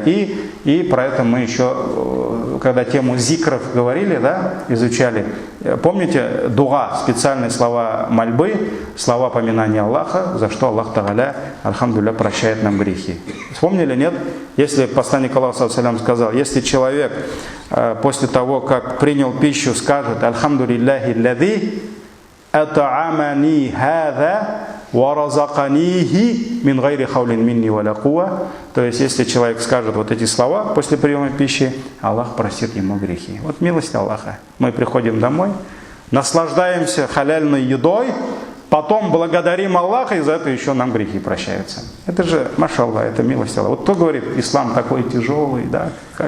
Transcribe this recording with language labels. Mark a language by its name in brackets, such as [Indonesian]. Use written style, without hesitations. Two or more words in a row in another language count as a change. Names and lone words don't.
[Russian] И про это мы еще, когда тему зикров говорили, да, изучали, помните, дуа, специальные слова мольбы, слова поминания Аллаха, за что Аллах Тааля, альхамдулилля, прощает нам грехи. Вспомнили, нет? Если посланник Аллаха сказал, если человек после того, как принял пищу, скажет: [Arabic] «الحمد لله الذي أطعمني هذا ورزقنيه من غير حول مني ولا قوة». [Russian] То есть, если человек скажет вот эти слова после приема пищи, Аллах простит ему грехи. Вот милость Аллаха. Мы приходим домой, наслаждаемся халяльной едой, потом благодарим Аллаха, и за это еще нам грехи прощаются. Это же, машаллах, это милость Аллаха. Вот кто говорит, ислам такой тяжелый, да, как?